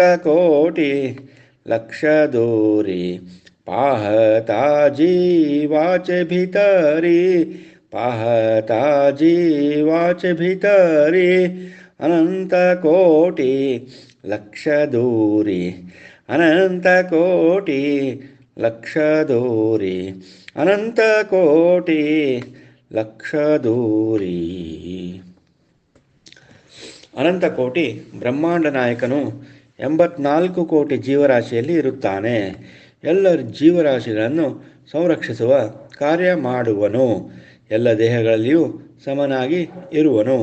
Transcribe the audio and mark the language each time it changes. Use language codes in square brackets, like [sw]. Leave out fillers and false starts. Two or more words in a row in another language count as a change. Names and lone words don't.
[mr] कोटी लक्ष दूरी, पाहता जीवाचे भितरी, पाहता जीवाचे भितरी, अनंत कोटी लक्ष दूरी, अनंत कोटी लक्ष दूरी, अनंत कोटी लक्ष दूरी. [kn] ಅನಂತಕೋಟಿ ಬ್ರಹ್ಮಾಂಡ ನಾಯಕನು 84 ಕೋಟಿ ಜೀವರಾಶಿಯಲ್ಲಿ ಇರುತ್ತಾನೆ. ಎಲ್ಲ ಜೀವರಾಶಿಗಳನ್ನು ಸಂರಕ್ಷಿಸುವ ಕಾರ್ಯ ಮಾಡುವನು. ಎಲ್ಲ ದೇಹಗಳಲ್ಲಿಯೂ ಸಮನಾಗಿ ಇರುವನು.